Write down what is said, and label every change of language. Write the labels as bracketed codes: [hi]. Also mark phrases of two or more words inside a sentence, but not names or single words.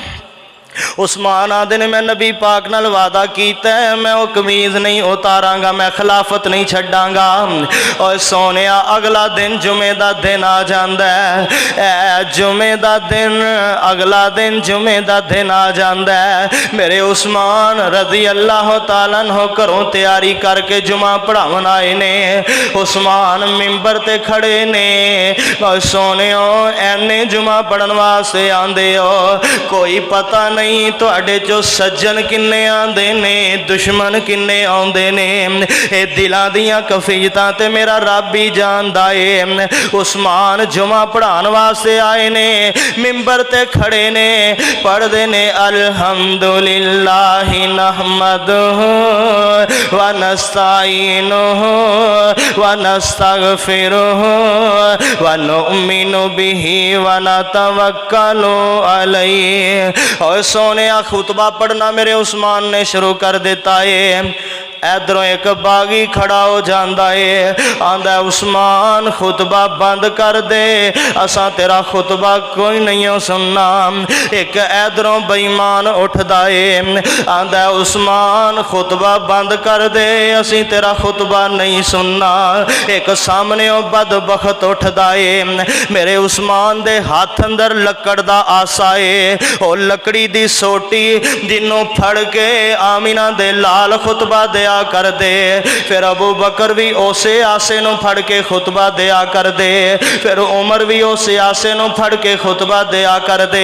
[pa] عثمان آکھدے نے میں نبی پاک نال وعدہ کیتا ہے، میں وہ قمیض نہیں اتاراں گا، میں خلافت نہیں چھڈاں گا. اور سوہنے اگلا دن جمعے دا دن آ جاندا ہے. جمعے دا دن اگلا دن جمعے دا دن آ جاندا ہے. میرے عثمان رضی اللہ تعالیٰ عنہ گھروں تیاری کر کے جمعہ پڑھاون آئے نے. عثمان منبر تے کھڑے نے. اور سوہنے ایہنے جمعہ پڑھن واسطے آندے ہو، کوئی پتہ نہیں تہاڈے چوں سجن کنے آندے نے، دشمن کنے آندے نے. اے دلاں دیاں کیفیتاں تے میرا رب ہی جاندا ہے. عثمان جمعہ پڑھان واسطے آئے نے، منبر تے کھڑے نے، پڑھدے نے [ar] الحمد لله نحمده ونستعينه ونستغفره ونؤمن به ونتوكل عليه. [pa] اور سوہنے خطبہ پڑھنا میرے عثمان نے شروع [ur] کر دیتا ہے. [pa] ادھروں [ur] ایک باغی کھڑا ہو جاتا ہے, [pa] آکھدا عثمان خطبہ بند کر دے، اسا تیرا خطبہ کوئی نہیں سننا. [ur] ایک ادھروں بے ایمان اٹھتا ہے, [pa] آکھدا عثمان خطبہ بند کر دے، اسی تیرا خطبہ نہیں سننا. [ur] ایک سامنے بدبخت اٹھتا ہے. [pa] میرے عثمان دے ہتھ اندر لکڑ دا عصا ہے، اور لکڑی دی سوٹی جنہوں پھڑ کے آمنہ دے لال خطبہ دیا کردے. فیر ابو بکر بھی اسے عصے نوں پھڑ کے خطبہ دیا کردے، فیر عمر بھی اسے عصے نوں پھڑ کے خطبہ دیا کردے.